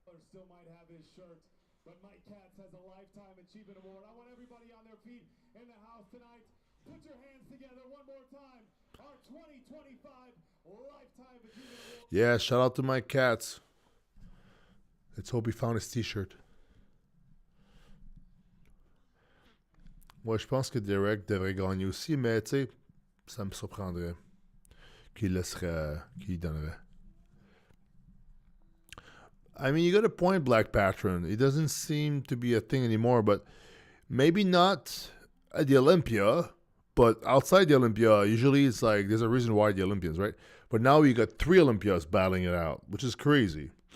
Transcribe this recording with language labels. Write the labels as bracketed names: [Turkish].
[English] Still might have his shirt, but Mike Katz has a Lifetime Achievement Award. I want everybody on their feet in the house tonight. Put your hands together one more time. Our 2025 Lifetime Achievement Award. Yeah, shout out to Mike Katz. Let's hope he found his t-shirt. [French] Moi, je pense que Derek devrait gagner aussi, mais tu sais, ça me surprendrait qu'il donnerait. [English] I mean, you got a point, Black Patron. It doesn't seem to be a thing anymore, but maybe not at the Olympia, but outside the Olympia, usually it's like there's a reason why the Olympians, right? But now you got 3 Olympias battling it out, which is crazy.